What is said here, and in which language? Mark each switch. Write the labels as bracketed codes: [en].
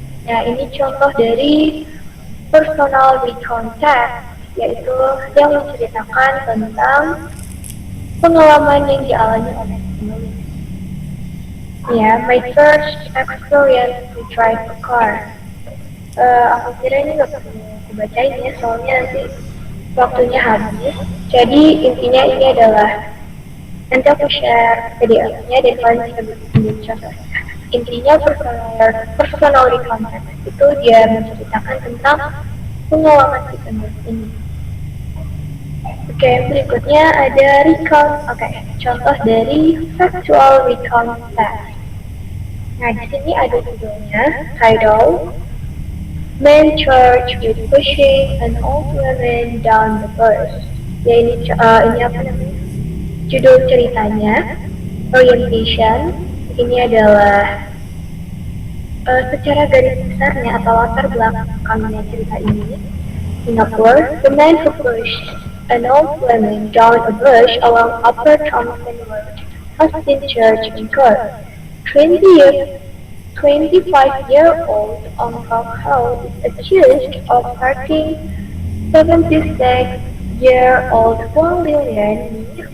[id] Nah, ini contoh dari personal recount text, yaitu yang menceritakan tentang pengalaman yang dialami oleh penulis. [en] Ya, my first experience to drive a car. [id] Aku kira ini gak perlu aku bacain ya, soalnya nanti waktunya habis. Jadi intinya ini adalah, nanti aku share PDF-nya dan kalian bisa bikin contoh. Intinya personal recount text itu dia menceritakan tentang pengalaman si penulis ini. Oke, berikutnya ada recount. Contoh dari factual recount text. Nah, di sini ada judulnya, [en] title, Man charged with pushing an old woman down the bus. [id] Ya ini apa namanya? Judul ceritanya, orientation. Ini adalah secara garis besarnya atau latar belakangnya cerita ini. [en] Singapore, the man who pushed an old woman down a bush along Upper Thomson Road has been charged in court. 20 years 25-year-old Uncle Ho is accused of hurting 76-year-old Wang Lilian.